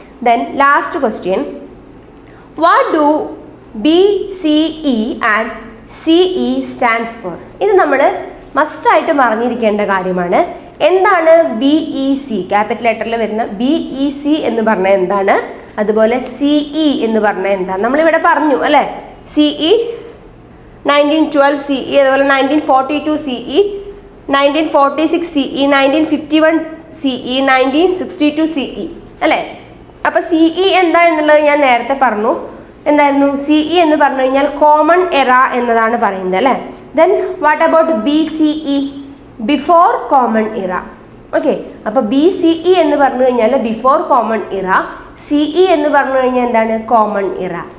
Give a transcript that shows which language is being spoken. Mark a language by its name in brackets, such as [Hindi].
[English] Then last question, what do BCE and CE stands for? [Malayalam] ഇത് നമ്മൾ മസ്റ്റായിട്ട് അറിഞ്ഞിരിക്കേണ്ട കാര്യമാണ്. എന്താണ് BEC? ക്യാപിറ്റൽ ലെറ്ററിൽ വരുന്ന BEC എന്ന് പറഞ്ഞാൽ എന്താണ്? അതുപോലെ CE എന്ന് പറഞ്ഞാൽ എന്താണ്? നമ്മളിവിടെ പറഞ്ഞു അല്ലേ. CE 1912 CE, അതുപോലെ 1942 CE, 1946 CE, 1951 CE, 1962 CE അല്ലേ. അപ്പോൾ CE എന്താ എന്നുള്ളത് ഞാൻ നേരത്തെ പറഞ്ഞു. എന്തായിരുന്നു? CE എന്ന് പറഞ്ഞു കഴിഞ്ഞാൽ കോമൺ എറ എന്നതാണ് പറയുന്നത് അല്ലേ. [English] Then what about BCE? [Malayalam] Before common ഇറ. ഓക്കെ, അപ്പോൾ BCE എന്ന് പറഞ്ഞു കഴിഞ്ഞാൽ ബിഫോർ കോമൺ ഇറ, CE എന്ന് പറഞ്ഞു കഴിഞ്ഞാൽ എന്താണ്? കോമൺ ഇറ.